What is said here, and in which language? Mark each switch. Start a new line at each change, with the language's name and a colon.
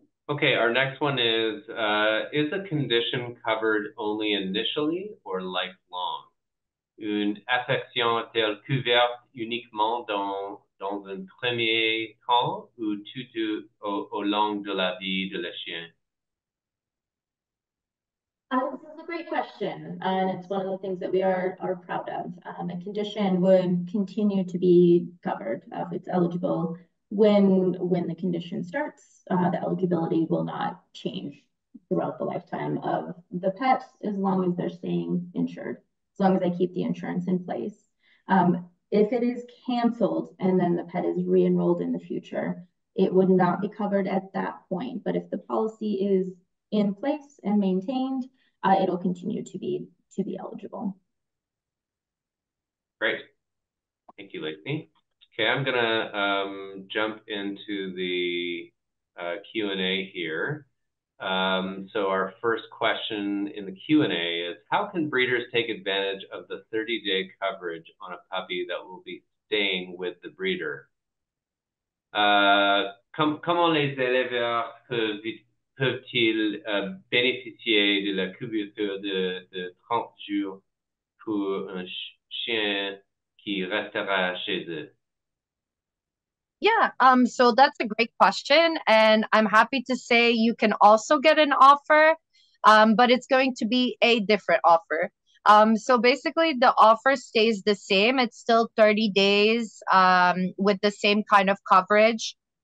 English: Okay, our next one is a condition covered only initially or lifelong?
French: Une affection est-elle couverte uniquement dans un premier temps ou tout au long de la vie de le chien?
English: This is a great question, and it's one of the things that we are proud of. A condition would continue to be covered if it's eligible. When the condition starts, the eligibility will not change throughout the lifetime of the pet, as long as they're staying insured, as long as they keep the insurance in place. If it is canceled and then the pet is re-enrolled in the future, it would not be covered at that point. But if the policy is in place and maintained, it'll continue to be eligible. Great. Thank you, Lacey. Okay, I'm gonna jump into the Q&A here. So our first question in the Q&A is, how can breeders take advantage of the 30-day coverage on a puppy that will be staying with the breeder?
French: Comment les éleveurs peuvent-ils bénéficier de la couverture de 30 jours pour un chien qui restera chez eux?
English: Yeah, so that's a great question, and I'm happy to say you can also get an offer, but it's going to be a different offer. So basically, the offer stays the same. It's still 30 days with the same kind of coverage.